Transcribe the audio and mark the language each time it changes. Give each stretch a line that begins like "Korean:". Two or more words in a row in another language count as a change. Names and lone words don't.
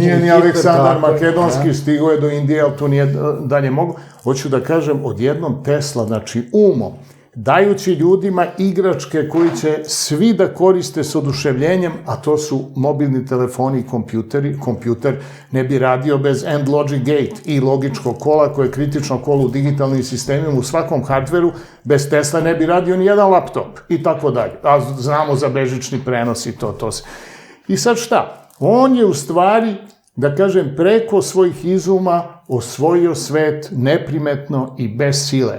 Serbian: Nije ni Aleksandar Makedonski, stigo je do Indije, ali to nije dalje mogu. Hoću da kažem, odjednom Tesla, znači umom, dajući ljudima igračke koji će svi da koriste s oduševljenjem, a to su mobilni telefoni i kompjuteri. Kompjuter ne bi radio bez
English: end logic gate
Serbian: i logičkog kola, koje je kritično kolo u digitalnim sistemima u svakom hardveru. Bez Tesla ne bi radio ni jedan laptop i tako dalje. A znamo za bežični prenos i to se. I sad šta? On je u stvari, da kažem, preko svojih izuma osvojio svet neprimetno i bez sile.